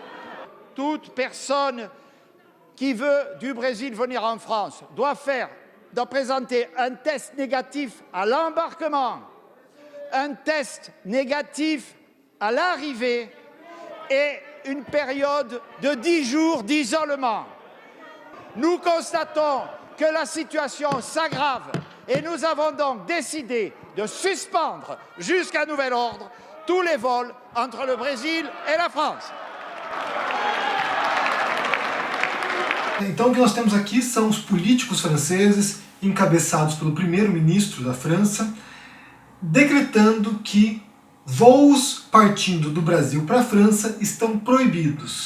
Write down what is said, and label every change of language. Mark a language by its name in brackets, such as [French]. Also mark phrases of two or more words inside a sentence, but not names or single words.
[French] Toute personne qui veut du Brésil venir en France doit présenter un test négatif à l'embarquement, un test négatif à l'arrivée et une période de 10 jours d'isolement. Nous constatons que la situation s'aggrave et nous avons donc décidé de suspendre jusqu'à nouvel ordre tous les vols entre le Brésil et la France. [Portuguese] Então o que nós temos aqui são os políticos franceses, encabeçados pelo primeiro-ministro da França, decretando que voos partindo do Brasil para a França estão proibidos.